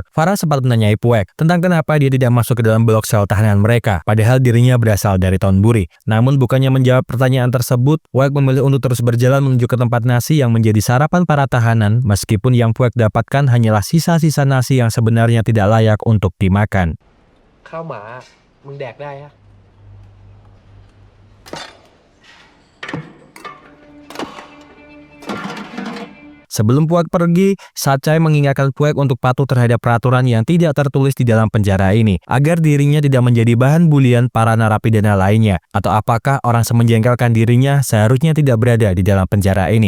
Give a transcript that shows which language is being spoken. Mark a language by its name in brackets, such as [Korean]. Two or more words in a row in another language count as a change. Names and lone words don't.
[Indonesian] Farang sempat menanyai Puek tentang kenapa dia tidak masuk ke dalam blok sel tahanan mereka, padahal dirinya berasal dari Thonburi. Namun bukannya menjawab pertanyaan tersebut, Puek memilih untuk terus berjalan menuju ke tempat nasi yang menjadi sarapan para tahanan, meskipun yang Puek dapatkan hanyalah sisa-sisa nasi yang sebenarnya tidak layak untuk dimakan. [Thai] ข้าวหมามึงแดกได้ฮะ [Indonesian] Sebelum Puek pergi, Sachai mengingatkan Puek untuk patuh terhadap peraturan yang tidak tertulis di dalam penjara ini, agar dirinya tidak menjadi bahan bulian para narapidana lainnya, atau apakah orang semenjengkelkan dirinya seharusnya tidak berada di dalam penjara ini.